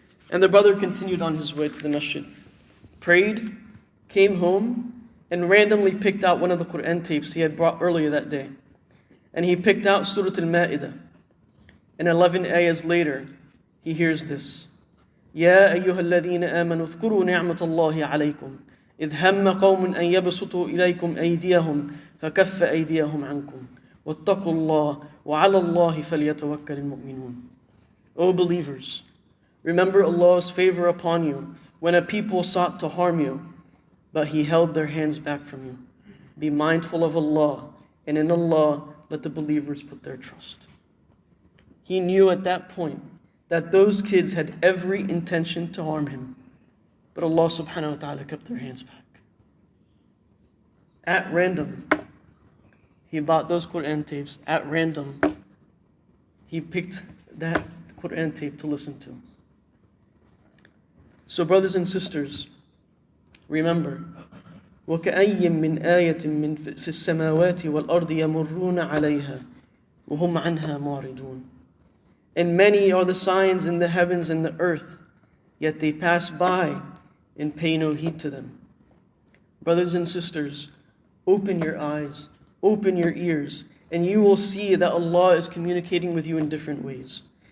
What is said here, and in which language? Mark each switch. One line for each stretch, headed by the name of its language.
English: And the brother continued on his way to the masjid. Prayed, came home, and randomly picked out one of the Quran tapes he had brought earlier that day. And he picked out Surah Al-Ma'idah. And 11 ayahs later, he hears this.
Arabic: يا أيها الذين آمنوا اذكروا نعمة الله عليكم إذ هم قوم أن يبسطوا إليكم أيديهم فكف أيديهم عنكم واتقوا الله وعلى الله فليتوكل المؤمنون.
English: O believers, remember Allah's favor upon you when a people sought to harm you, but He held their hands back from you. Be mindful of Allah, and in Allah let the believers put their trust. He knew at that point that those kids had every intention to harm him, but Allah subhanahu wa ta'ala kept their hands back. At random, he bought those Quran tapes. At random, he picked that Quran tape to listen to. So brothers and sisters, remember,
Arabic: وَكَأَيٍّ مِّنْ آيَةٍ مِّن فِي السَّمَاوَاتِ وَالْأَرْضِ يَمُرُّونَ عَلَيْهَا وَهُمْ عَنْهَا مُعْرِضُونَ.
English: And many are the signs in the heavens and the earth, yet they pass by and pay no heed to them. Brothers and sisters, open your eyes, open your ears, and you will see that Allah is communicating with you in different ways.